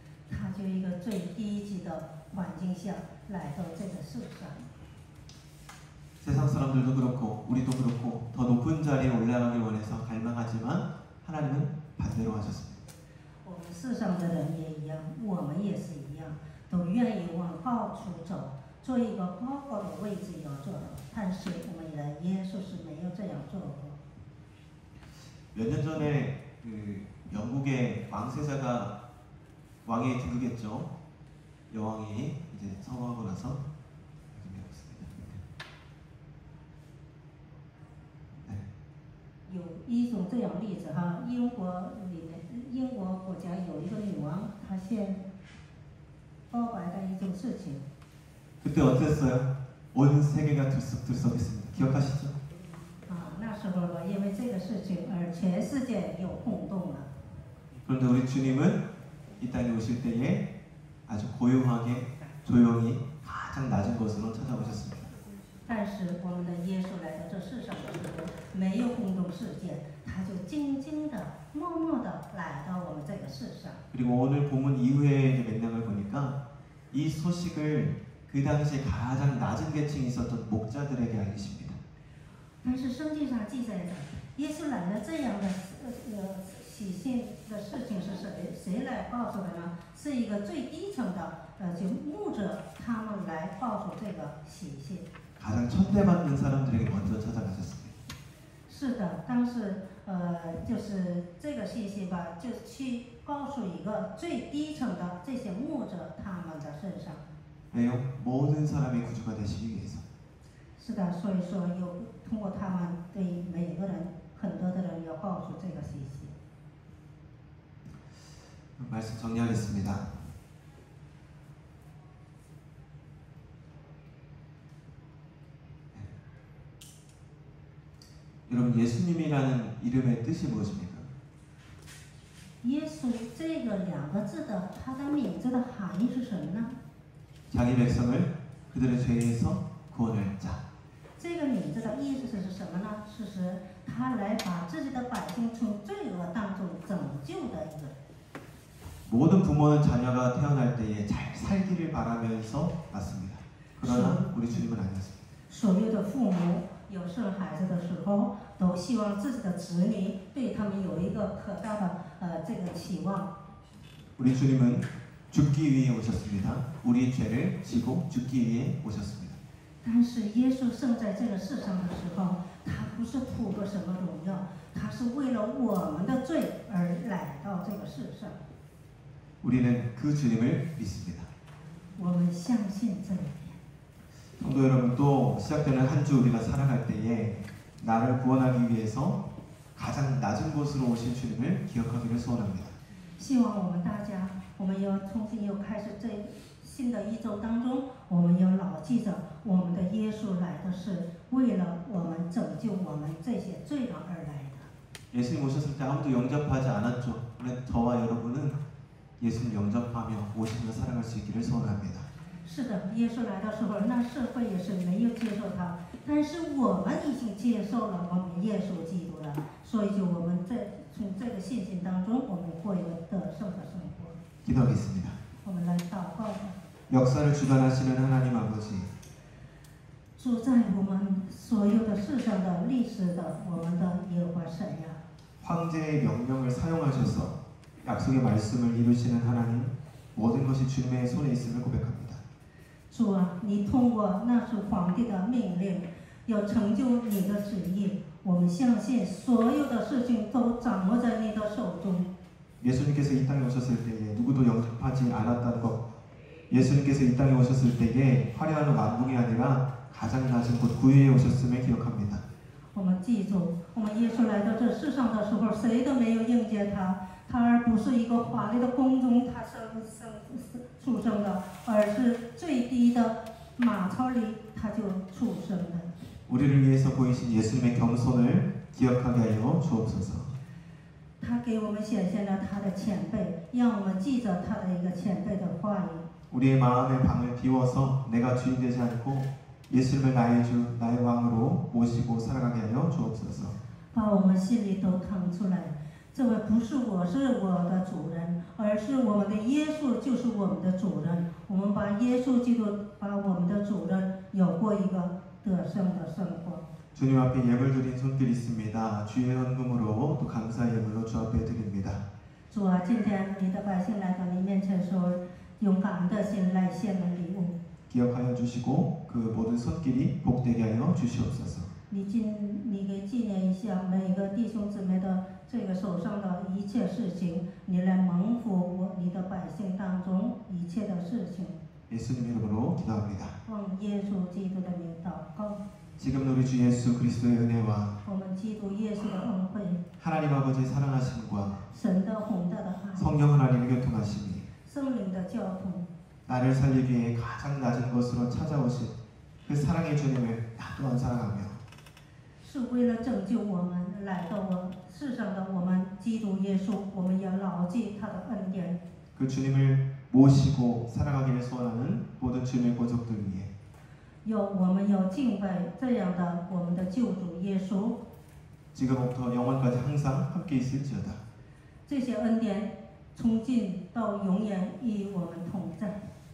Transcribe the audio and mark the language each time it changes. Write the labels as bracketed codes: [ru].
[zh] 他就一个最低级的环境下来到这个世上。 [ko] 세상 사람들도 그렇고 우리도 그렇고 더 높은 자리에 올라가길 원해서 갈망하지만 하나님은 반대로 하셨습니다. [zh] 我们世上的人也一样，我们也是一样，都愿意往高处走，做一个高高的位置要做的。但是我们的耶稣是没有这样做过。 [ko] 몇 년 전에 영국의 왕세자가 왕의 등극했죠. 여왕이 이제 성공하고 나서 준비하겠습니다. 네. [zh] 有一种这样例子哈，英国国家有一个女王，她先告白的一种事情。 [ko] 그때 어땠어요? 온 세계가 들썩들썩했습니다. 기억하시죠? [zh] 那时候呢，因为这个事情而全世界有轰动了。 [ko] 그런데 우리 주님은 이 땅에 오실 때에 아주 고요하게 조용히 가장 낮은 곳으로 찾아오셨습니다. [zh] 但是我们的耶稣来到这世上的时候，没有轰动世界，他就静静的、默默的来到我们这个世上。 [ko] 그리고 오늘 본문 이후에 맥락을 보니까 이 소식을 그 당시에 가장 낮은 계층이 있었던 목자들에게 알리십니다. [zh] 但是圣经上记载着，耶稣来了这样的喜讯的事情是谁来告诉的呢？是一个最低层的就牧者他们来告诉这个喜讯。 [ko] 가장 천대받는 사람들에게 먼저 찾아가셨습니다. [zh] 是的，当时就是这个信息吧，就去告诉一个最低层的这些牧者他们的身上。 [ko] 왜요? 모든 사람의 구주가 되시기 위해서. [zh] 是的，所以说通过他们对每个人，很多的人要告诉这个信息。 [ko] 말씀 정리하겠습니다. 여러분 예수님이라는 이름의 뜻이 무엇입니까? [zh] 耶稣这个2个字的，它的名字的含义是什么呢？ [ko] 자기 백성을 그들의 죄에서 구원할 자. [zh] 这个名字的意思是什么呢？是指他来把自己的百姓从罪恶当中拯救的一个。 [ko] 모든 부모는 자녀가 태어날 때에 잘 살기를 바라면서 낳습니다. 그러나 우리 주님은 아니었습니다. [zh] 所有的父母有生孩子的时候，都希望自己的子女对他们有一个可大的这个期望。 [ko] 우리 주님은 죽기 위해 오셨습니다. 우리 죄를 지고 죽기 위해 오셨습니다. [zh] 但是耶稣生在这个世上的时候，他不是图个什么荣耀，他是为了我们的罪而来到这个世上。 [ko] 우리는 그 주님을 믿습니다. [zh] 我们相信这一点。 [ko] 성도 여러분, 또 시작되는 한 주 우리가 살아갈 때에 나를 구원하기 위해서 가장 낮은 곳으로 오신 주님을 기억하기를 소원합니다. [zh] 希望我们大家，我们要重新又开始这新的一周当中，我们要牢记着，我们的耶稣来的是为了我们拯救我们这些罪人而来的。 [ko] 예수님 오셨을 때 아무도 영접하지 않았죠. 그런데 저와 여러분은 예수님 영접하며 오시며 살아갈 수 있기를 소원합니다. [zh] 是的，耶稣来的时候，那社会也是没有接受他，但是我们已经接受了我们耶稣基督了，所以就我们从这个信心当中，我们过一个得胜的生活。 [ko] 기도하겠습니다. [zh] 我们来祷告吧。 [ko] 역사를 주관하시는 하나님 아버지, [zh] 主在我们所有的世上的历史的我们的耶和华神呀， [ko] 황제의 명령을 사용하셔서 약속의 말씀을 이루시는 하나님, 모든 것이 주님의 손에 있음을 고백합니다. [zh] 主啊，你通过那是皇帝的命令，要成就你的旨意。我们相信所有的事情都掌握在你的手中。 [ko] 예수님께서 이 땅에 오셨을 때에 누구도 영접하지 않았다는 것, 예수님께서 이 땅에 오셨을 때에 화려한 왕궁이 아니라 가장 낮은 곳 구유에 오셨음을 기억합니다. [zh] 我们记住，我们耶稣来到这世上的时候，谁都没有迎接他，他而不是一个华丽的宫中他出生的，而是最低的马槽里他就出生的。 [ko] 우리를 위해서 보이신 예수님의 겸손을 기억하게 하여 주옵소서. [zh] 他给我们显现了他的谦卑，让我们记着他的一个谦卑的话语。 [ko] 우리의 마음의 방을 비워서 내가 주인 되지 않고 예수님을 나의 주, 나의 왕으로 모시고 살아가게 하여 주옵소서. [zh] 把我们心里都腾出来，这位不是我是我的主人，而是我们的耶稣就是我们的主人。我们把耶稣基督把我们的主人有过一个得胜的生活。 [ko] 주님 앞에 예물 드린 손길 있습니다. 주의 헌금으로 또 감사의 예물로 주 앞에 드립니다. [zh] 主啊，今天你的百姓来到你面前的时候，用感恩的心来献的礼物。 [ko] 기억하여 주시고 그 모든 손길이 복되게 하여 주시옵소서. [zh] 你给纪念一下每一个弟兄姊妹的这个手上的一切事情，你来蒙福你的百姓当中一切的事情。 [ko] 예수님 이름으로 기도합니다. [zh] 奉耶稣基督的名祷告。 [ko] 지금 우리 주 예수 그리스도의 은혜와 [zh] 我们基督耶稣的恩惠， [ko] 하나님 아버지의 사랑하심과 [zh] 神的宏大的爱， [ko] 성령 하나님의 교통하심이 [zh] 圣灵的交通， [ko] 나를 살리기 위해 가장 낮은 것으로 찾아오신 그 사랑의 주님을 나 또한 사랑하며 [zh] 是为了拯救我们来到我世上的我们基督耶稣，我们要牢记他的恩典。 [ko] 그 주님을 모시고 살아가기를 소원하는 모든 주님의 권속들 위해 [zh] 我们要敬拜这样的我们的救主耶稣， [ko] 지금부터 영원까지 항상 함께 있을지어다. [zh] 这些恩典从今到永远与我们同在。